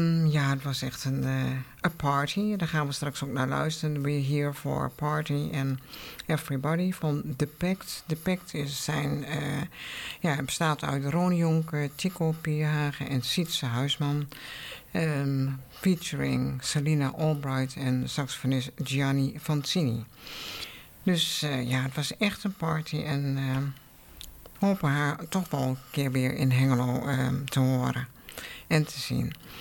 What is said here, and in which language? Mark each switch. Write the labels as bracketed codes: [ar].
[nl] Het was echt een party. Daar gaan we straks ook naar luisteren. [en] We're here for a party and everybody van The Pact. [nl] The Pact bestaat uit Ron Jonker, Tico Pierhagen en Sietse Huisman. Featuring Selena Albright en saxofonist Gianni Vancini. Dus het was echt een party. En hopen haar toch wel een keer weer in Hengelo te horen en te zien.